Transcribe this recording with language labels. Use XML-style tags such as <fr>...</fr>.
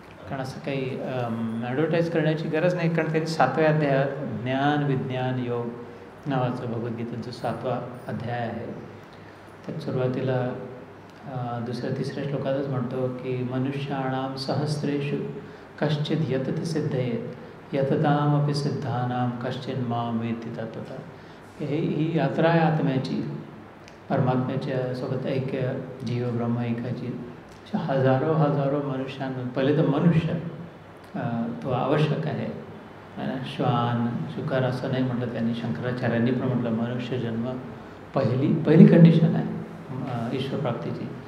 <mr>कारण असं काही ॲडव्हर्टाईज करण्याची गरज नाही. कारण त्यांनी 7व्या अध्यायात ज्ञान विज्ञान योग नावाचं भगवद्गीतेचं 7वा अध्याय आहे. त्यात सुरुवातीला 2-3 श्लोकातच म्हणतो की</mr> <sa>मनुष्याणां सहस्रेषु कश्चित यतते सिद्धयेत यततामपि सिद्धानां कश्चिन माम वेत्ति तत्त्वतः.</sa> <mr>ही यात्रा आहे आत्म्याची, परमात्म्याच्या सोबत ऐक्य, जीव ब्रह्म ऐकायची. हजारो हजारो मनुष्यांना, पहिले तर मनुष्य तो आवश्यक आहे. श्वान शुकर असं नाही म्हटलं त्यांनी, शंकराचार्यांनी पण म्हटलं मनुष्य जन्म पहिली कंडिशन आहे ईश्वरप्राप्तीची.</mr>